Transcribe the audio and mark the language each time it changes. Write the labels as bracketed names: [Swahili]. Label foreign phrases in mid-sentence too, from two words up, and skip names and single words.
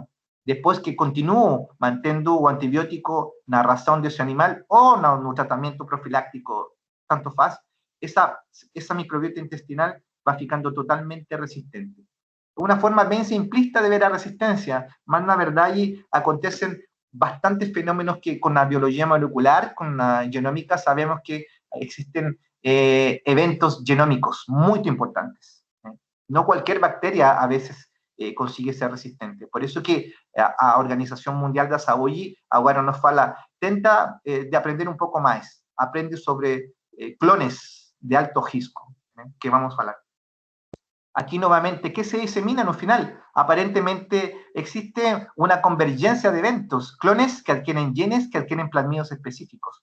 [Spanish] Después que continúo manteniendo o antibiótico na razón de ese animal o no tratamiento profiláctico, [Portuguese] tanto faz, [Spanish] esa microbiota intestinal va ficando totalmente resistente. Una forma bien simplista de ver la resistencia, más [Portuguese] na verdade [Spanish] acontecen bastantes fenómenos que con la biología molecular, con la genómica, sabemos que existen eventos genómicos muy importantes. No cualquier bacteria a veces consigue ser resistente. Por eso que a Organización Mundial da Saúde [Portuguese] agora nos fala, tenta [Spanish] de aprender un poco más, aprende sobre clones de alto risco, que vamos a hablar. Aquí nuevamente, ¿qué se disemina en el final? Aparentemente existe una convergencia de eventos, clones que adquieren genes, que adquieren plasmidos específicos.